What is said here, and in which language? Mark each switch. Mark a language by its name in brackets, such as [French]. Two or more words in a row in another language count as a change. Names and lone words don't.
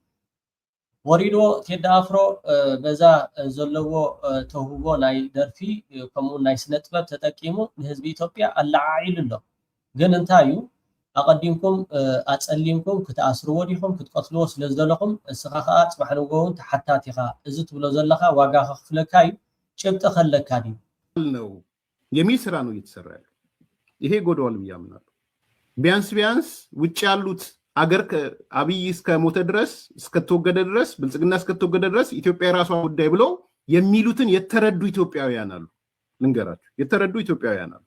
[Tigrinya] ወሪዶ ቴዳ አፍሮ በዛ ዘለዎ ተውህቦ ናይ ደርፊ ከምኡ ናይ ስነ ጥበብ ተጠቂሙ ንህዝቢ ኢትዮጵያ አላዓዒልሎ ግን እንታዩ ኣቀዲምኩም ኣጸሊምኩም ክትኣስርዎ ዲኹም ክትቀትልዎ ስለዝደለኹም እስኻ ከዓ ጽባሕ ንጎውን ተሓታት ኢኻ እዚ ትብሎ ዘለኻ ዋጋ ከኽፍለካ እዩ ጭብጥ ከለካ ድዩ [Amharic] ነው የሚል ስራ ነው እየተሰራ ያለው ይሄ ጎደዋል ብያምናለሁ ቢያንስ ውጭ ያሉት አገር ከአብይ እስከ ሞተ ድረስ እስከተወገደ ድረስ ብልጽግና እስከተወገደ ድረስ ኢትዮጵያ ራሷ ጉዳይ ብሎ የሚሉትን የተረዱ ኢትዮጵያውያን አሉ ልንገራችሁ የተረዱ ኢትዮጵያውያን አሉ